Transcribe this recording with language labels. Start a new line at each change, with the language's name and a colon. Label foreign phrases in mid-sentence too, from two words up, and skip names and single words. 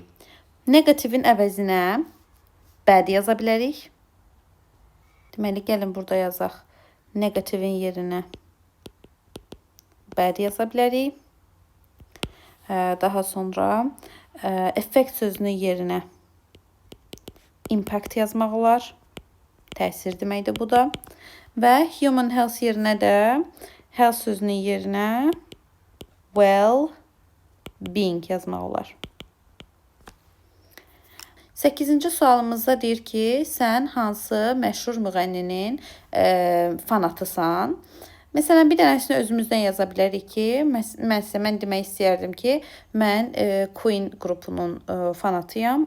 Azerbaijani: Negativin əvəzinə bad yaza bilərik. Deməli, gəlin burada yazaq. Negativin yerinə bad yaza bilərik. Daha sonra effect sözünün yerinə impact yazmaq olar. Təsir deməkdir bu da. Və
English: human health
Azerbaijani: yerinə də health sözünün yerinə well-being yazmaq olar. 8-ci sualımızda deyir ki, sən hansı məşhur müğənninin fanatısan? Məsələn, bir dənəsini özümüzdən yaza bilərik ki, mən demək istəyərdim ki, mən Queen qrupunun fanatıyam.